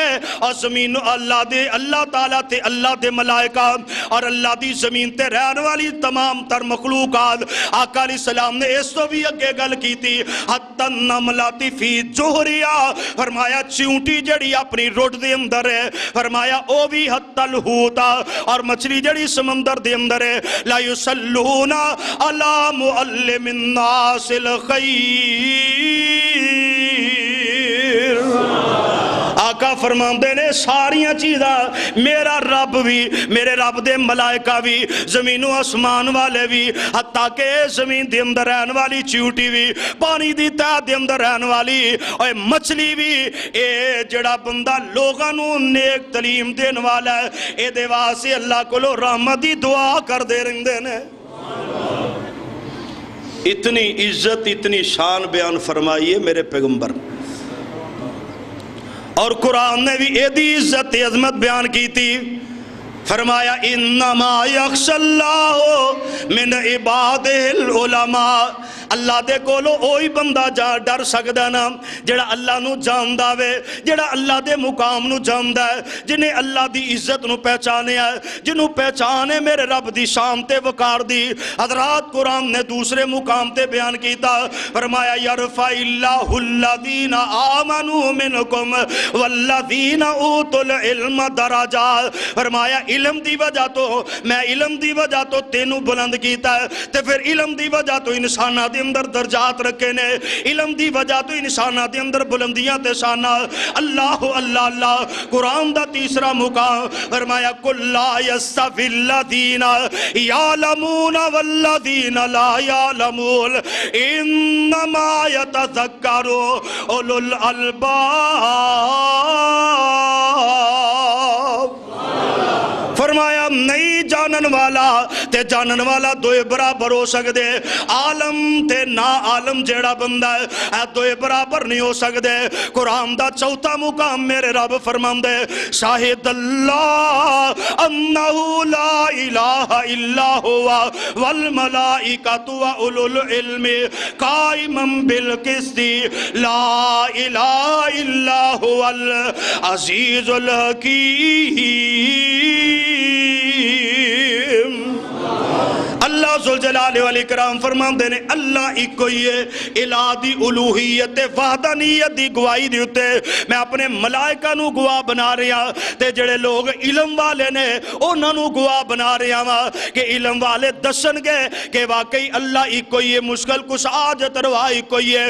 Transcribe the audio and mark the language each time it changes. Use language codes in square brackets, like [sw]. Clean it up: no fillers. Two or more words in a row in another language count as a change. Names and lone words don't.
[pa] زمین اللہ تعالیٰ تے اللہ دے ملائکہ اور اللہ دی زمین تے رہن والی تمام تر مخلوقات، آقا علیہ السلام نے اس تو بھی اگے گل کی تھی [ar] حتی النملۃ فی جوہرہا، [pa] فرمایا چیونٹی جڑی اپنی روڈ دے اندر ہے، فرمایا او بھی [ar] حتی الحوت، [pa] اور مچھلی جڑی سمندر دے اندر ہے، [ar] لا یصلون علی معلم الناس الخیر۔ [pa] آقا فرماندے نے ساریاں چیزاں میرا رب بھی، میرے رب دے ملائکہ بھی، زمین و آسمان والے بھی، حتیٰ کہ زمین دے اندر رہن والی چیوٹی بھی، پانی دی تہہ دے اندر رہن والی اور مچھلی بھی، اے جڑا بندہ لوگاں نو نیک تعلیم دین والا ہے، اے دے واسطے اللہ کو لو رحمت دی دعا کر دے رہندے نے۔ اتنی عزت اتنی شان بیان فرمائیے میرے پیغمبر، اور قرآن نے بھی ایدی عزت عظمت بیان کی تھی، فرمایا [ar] انما یخشی اللہ من عبادہ العلماء، [pa] اللہ دے کولو اوہی بندہ جا ڈر سکدا نا جڑا اللہ نو جاندا وے، جڑا اللہ دے مقام نو جاندا ہے، جنہیں اللہ دی عزت نو پہچانے ہے، جنہوں پہچانے میرے رب دی شان تے وقار دی۔ حضرات قرآن نے دوسرے مقام تے بیان کیتا، فرمایا [ar] یرفع اللہ الذین آمنوا منکم والذین اوتوا العلم درجات، [pa] فرمایا علم دی وجہ تو میں علم دی وجہ تو تینوں بلند کیتا ہے، تے پھر علم دی وجہ تو انسانہ دے اندر درجات رکھے نے، علم دی وجہ تو انسانہ دے اندر بلندیاں تے شانہ۔ [ar] اللہ اللہ اللہ [pa] قرآن دا تیسرا مقام فرمایا [ar] قل لا یستوی الذین یعلمون والذین لا یعلمون انما یتذکر اولو الالباب۔ [pa] فرمایا نہیں جانن والا تے جانن والا دوئے برابر ہو سکدے، عالم تے نا عالم جیڑا بندہ ہے دوئے برابر نہیں ہو سکدے۔ قرآن دا چوتھا مقام میرے رب فرماندے [ar] شاہد اللہ انہو لا الہ الا ہوا والملائکۃ واولو العلم قائما بالقسط لا الہ الا ہوا العزیز الحکیم۔ [pa] اللہ ذوالجلال والاکرام فرماندے نے اللہ ایک ہی ہے، الہ دی الوہیت وحدانیت دی گواہی دی اتے میں اپنے ملائکہ نو گواہ بنا رہا، تے جڑے لوگ علم والے نے انہاں نو گواہ بنا رہا ہاں کہ علم والے دسن گے کہ واقعی اللہ ایک ہی ہے، مشکل کچھ آجت روا ایک ہی ہے۔